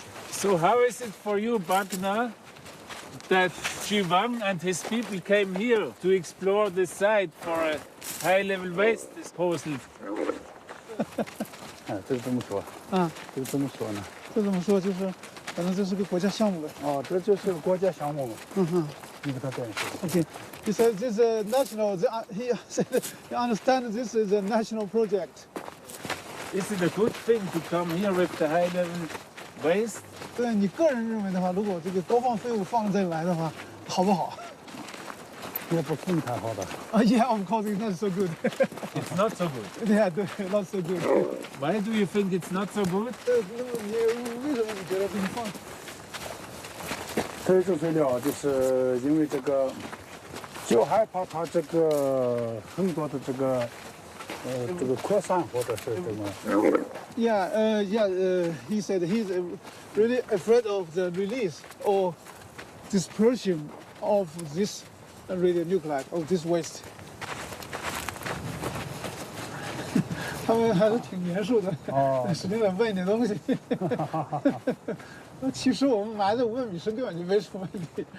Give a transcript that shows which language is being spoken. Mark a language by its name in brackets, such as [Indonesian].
[English] So how is it for you, Bagenna, that Xi Wang and his people came here to explore the site for a high-level waste disposal? [Chinese] 这个怎么说？这个怎么说呢？这怎么说就是，反正这是个国家项目呗。哦，这就是个国家项目嘛。你给他解释。 [English] Okay, he said this is a national. He said, you understand this is a national project. Is it a good thing to come here with the high-level waste? [Chinese] 对你个人认为的话，如果这个高放废物放这里来的话，好不好？也不是太好的。 [English] Yeah, of course it's not so good. It's not so good. Yeah, 对 not so good. Why do you think it's not so good? [Chinese] 你为什么你觉得这个放？退出废料就是因为这个，就害怕它这个很多的这个扩散或者是什么。 [English] Yeah, he said he's really afraid of the release or dispersion of this radionuclide, of this waste. [Chinese] 他们还是挺严肃的，使劲的问你东西。其实我们埋在500米深根本就没什么问题。